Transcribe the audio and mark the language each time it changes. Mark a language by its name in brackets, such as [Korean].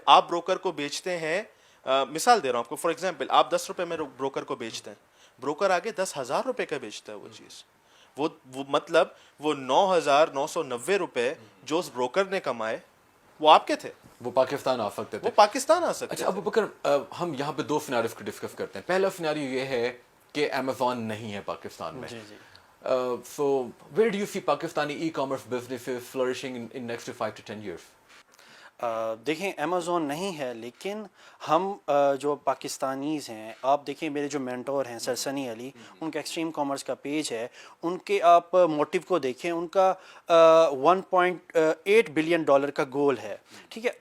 [Urdu] آپ بروکر کو بیچتے ہیں, مثال دے رہا ہوں آپ کو, [English] for example [Urdu] آپ 10 روپے میں بروکر کو بیچتے ہیں, بروکر آگے 10,000 روپے کا بیچتا ہے وہ چیز. وہ مطلب وہ 9,990 روپے جو اس بروکر نے کمائے وہ آپ کے تھے, وہ پاکستان آ سکتے تھے. وہ پاکستان آ سکتے اچھا ابو بکر, ہم یہاں پہ دو سیناریوز کو ڈسکس کرتے ہیں. پہلا سیناریو یہ ہے کہ امیزون نہیں ہے پاکستان میں. [English] So where do you see Pakistani e-commerce businesses flourishing in next to 5 to 10 years? [Urdu] دیکھیں امیزون نہیں ہے, لیکن ہم جو پاکستانیز ہیں, آپ دیکھیں میرے جو مینٹور ہیں سر سنی علی, ان کا ایکسٹریم کامرس کا پیج ہے, ان کے آپ موٹیو کو دیکھیں, ان کا $1.8 بلین کا گول ہے, ٹھیک ہے.